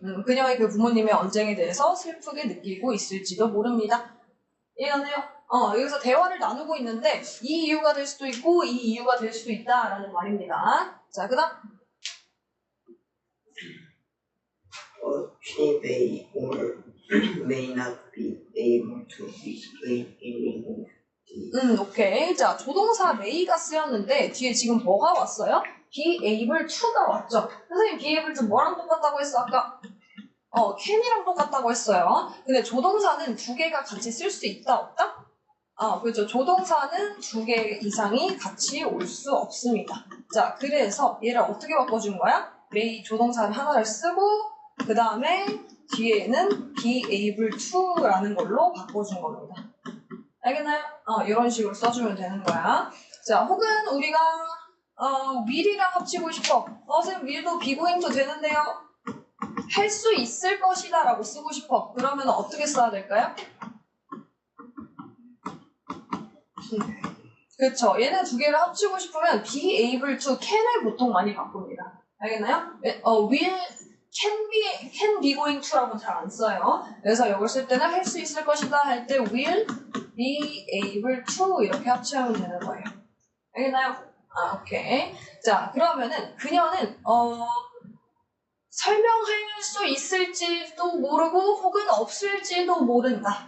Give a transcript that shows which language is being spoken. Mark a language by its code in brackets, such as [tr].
[ko] 그녀의 그 부모님의 언쟁에 대해서 슬프게 느끼고 있을지도 모릅니다. 이해가네요? 여기서 대화를 나누고 있는데 이 이유가 될 수도 있고 이 이유가 될 수도 있다라는 말입니다. 자, 그 다음 [en] She may or may not be able to explain any of [ko] 오케이. 자, 조동사 may가 쓰였는데 뒤에 지금 뭐가 왔어요? be able to가 왔죠. 선생님 be able to 뭐랑 똑같다고 했어? 아까 can이랑 똑같다고 했어요. 근데 조동사는 두 개가 같이 쓸 수 있다 없다? 그렇죠. 조동사는 두 개 이상이 같이 올 수 없습니다. 자, 그래서 얘를 어떻게 바꿔준 거야? may 조동사를 하나를 쓰고 그 다음에 뒤에는 be able to라는 걸로 바꿔준 겁니다. 알겠나요? 이런 식으로 써주면 되는 거야. 자, 혹은 우리가 will이랑 합치고 싶어. 선생님 will도 be going to 되는데요. 할 수 있을 것이다 라고 쓰고 싶어. 그러면 어떻게 써야 될까요? 그렇죠. 얘네 두 개를 합치고 싶으면 be able to can을 보통 많이 바꿉니다. 알겠나요? will can be going to라고 잘 안 써요. 그래서 이걸 쓸 때는 할 수 있을 것이다 할 때 will be able to 이렇게 합치면 되는 거예요. 알겠나요? 오케이. 자, 그러면은 그녀는 설명할 수 있을지도 모르고 혹은 없을지도 모른다.